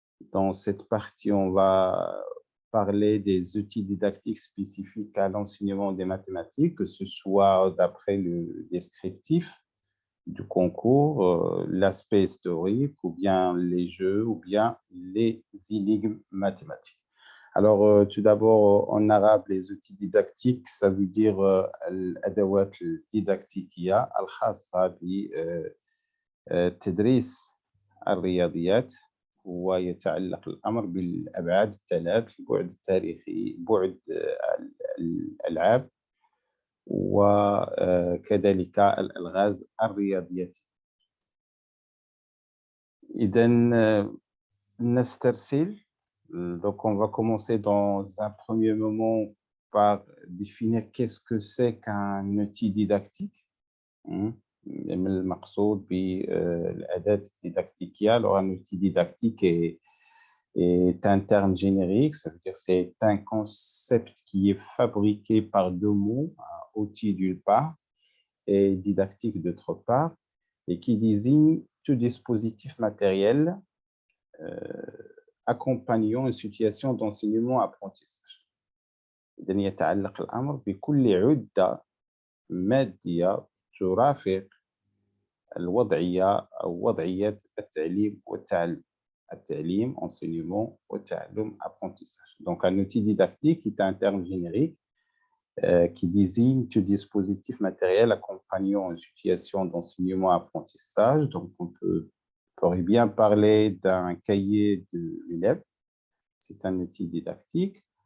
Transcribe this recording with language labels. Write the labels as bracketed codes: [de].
[fr] Dans cette partie, on va parler des outils didactiques spécifiques à l'enseignement des mathématiques, que ce soit d'après le descriptif du concours, l'aspect historique, ou bien les jeux, ou bien les énigmes mathématiques. Alors, tout d'abord, en arabe, les outils didactiques, ça veut dire [ar] الأدوات الديداكتيكية الخاصة بتدريس الرياضيات، ويتعلق الأمر بالأبعاد الثلاث: البعد التاريخي، بعد الألعاب، وكذلك الألغاز الرياضية. إذن نسترسل. [fr] Donc, on va commencer dans un premier moment par définir qu'est-ce que c'est qu'un outil didactique. [ar] المقصود بالأداة الديداكتيكية. [fr] Alors, un outil didactique est un terme générique, ça veut dire que c'est un concept qui est fabriqué par deux mots, outil d'une part et didactique d'autre part, et qui désigne tout dispositif matériel accompagnant une situation d'enseignement-apprentissage. [ar] إذن يتعلق الأمر بكل عدة مادية ترافق الوضعية أو وضعية التعليم والتعلم. التعليم, enseignement, والتعلم, apprentissage. [fr] Donc, un outil didactique est un terme générique qui désigne tout dispositif matériel accompagnant une situation d'enseignement-apprentissage. Donc, on pourrait bien parler d'un cahier de l'élève, c'est un outil didactique.